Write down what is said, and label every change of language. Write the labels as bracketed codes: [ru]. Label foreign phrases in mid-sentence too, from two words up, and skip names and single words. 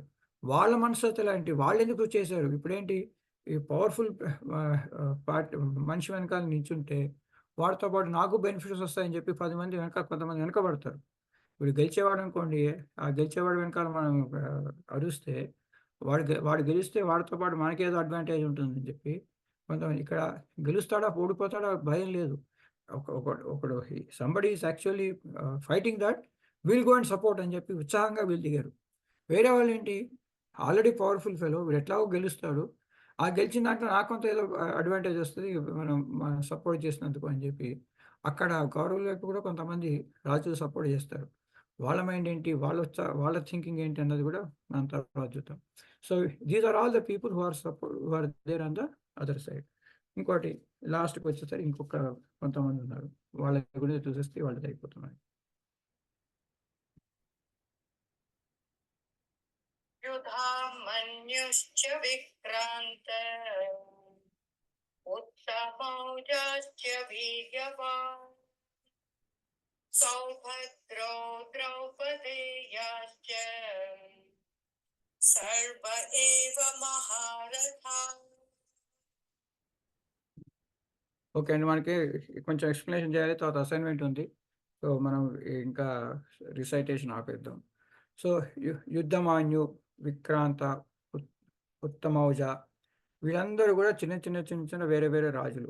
[te] వాళ్ళ మనస్తత్వం ఎలాంటి, వాళ్ళు ఎందుకు చేశారు, ఇప్పుడేంటి ఈ పవర్ఫుల్ మనిషి వెనకాల నించుంటే వాడితో పాటు నాకు బెనిఫిట్స్ వస్తాయని చెప్పి కొంతమంది వెనకబడతారు. ఇప్పుడు గెలిచేవాడు అనుకోండి, ఆ గెలిచేవాడు వెనకాల మనం అరుస్తే వాడు గెలిస్తే వాడితో పాటు మనకేదో అడ్వాంటేజ్ ఉంటుందని చెప్పి కొంతమంది, ఇక్కడ గెలుస్తాడా ఓడిపోతాడా భయం లేదు. ఒకడు [en] somebody is actually fighting that will go and support [te] అని చెప్పి ఉత్సాహంగా వీళ్ళు దిగారు. వేరే వాళ్ళు ఏంటి, ఆల్రెడీ [en] powerful fellow, [te] వీడు ఎట్లాగో గెలుస్తాడు, ఆ గెలిచిన దాంట్లో నాకు కొంత ఏదో అడ్వాంటేజ్ వస్తుంది మనం సపోర్ట్ చేసినందుకు అని చెప్పి అక్కడ కౌరవుల వైపు కూడా కొంతమంది రాజులు సపోర్ట్ చేస్తారు. వాళ్ళ మైండ్ ఏంటి, వాళ్ళ థింకింగ్ ఏంటి అన్నది కూడా మనం తర్వాత చూద్దాం. [en] so these are all the people who are there on the other side. [te] ఇంకోటి లాస్ట్కి వచ్చేసరికి ఇంకొక కొంతమంది ఉన్నారు, వాళ్ళ గురించి చూసేస్తే వాళ్ళది అయిపోతున్నారు. [sa] युधामन्युश्च विक्रान्त उत्तमौजाश्च वीर्यवान् सौभद्रो द्रौपदेयाश्च सर्व एव महारथा. [te] ఓకే అండి, మనకి కొంచెం ఎక్స్ప్లెనేషన్ చేయాలి, తర్వాత అసైన్మెంట్ ఉంది. సో మనం ఇంకా రిసైటేషన్ ఆపేద్దాం. సో యుద్ధమాన్యు, విక్రాంత, ఉత్తమౌజ వీళ్ళందరూ కూడా చిన్న వేరే రాజులు.